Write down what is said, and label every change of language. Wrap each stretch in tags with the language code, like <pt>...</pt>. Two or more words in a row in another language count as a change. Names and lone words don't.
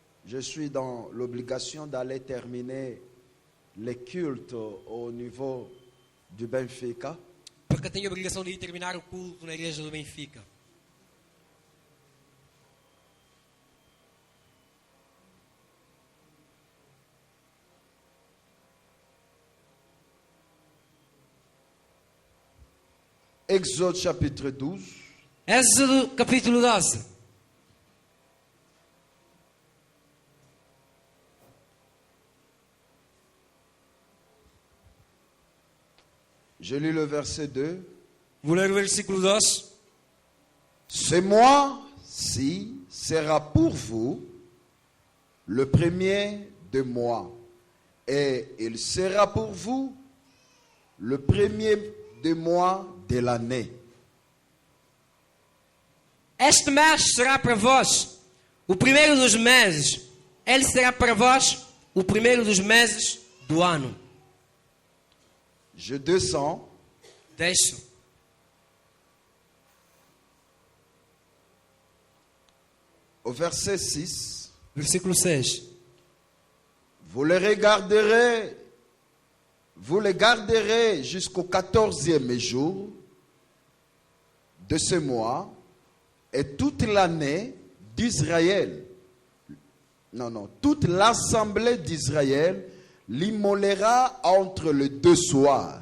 <fr>je suis dans l'obligation d'aller terminer les cultes au niveau du Benfica.</fr> <pt>Porque eu tenho a obrigação de ir terminar o culto na igreja do Benfica.</pt> <fr>Exode chapitre 12.</fr> <pt>Êxodo capítulo 12.</pt> <fr>Je lis le verset 2.</fr> <pt>Vou ler o versículo 2.</pt> <fr>Ce mois-ci sera pour vous le premier de mois, et il sera pour vous le premier de mois de l'année.</fr> <pt>Este mês será para vós o primeiro dos meses. Ele será para vós o primeiro dos meses do ano.</pt> <fr>Je descends.</fr> <pt>Desço.</pt> <fr>Au verset 6.</fr> <pt>Versículo 6.</pt> <fr>Vous les garderez jusqu'au 14e jour de ce mois, et toute l'année d'Israël, toute l'assemblée d'Israël l'immolera entre les deux soirs.</fr>